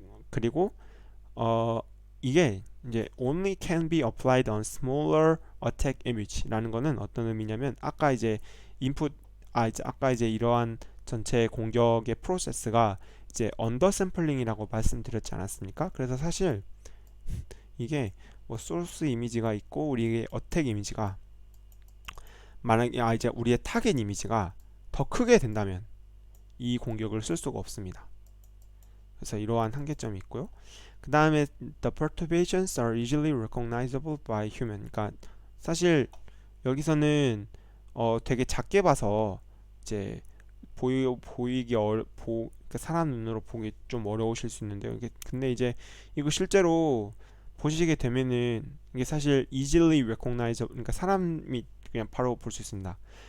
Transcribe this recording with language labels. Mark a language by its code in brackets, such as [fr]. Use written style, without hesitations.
[ko] 그리고 이게 이제 [en] only can be applied on smaller attack image [ko] 라는 거는 어떤 의미냐면 아까 이제 이러한 전체 공격의 프로세스가 이제 언더 샘플링이라고 말씀드렸지 않았습니까? 그래서 사실 이게 뭐 소스 이미지가 있고 우리의 어택 이미지가 만약에 이제 우리의 타겟 이미지가 더 크게 된다면 이 공격을 쓸 수가 없습니다. 그래서 이러한 한계점이 있고요. 그 다음에 [en] the perturbations are easily recognizable by human. [ko] 그러니까 사실 여기서는 되게 작게 봐서 이제 보이기 그러니까 사람 눈으로 보기 좀 어려우실 수 있는데요. 근데 이제 이거 실제로 보시게 되면은 이게 사실 [en] easily recognize, [ko] 그러니까 사람이 그냥 바로 볼 수 있습니다.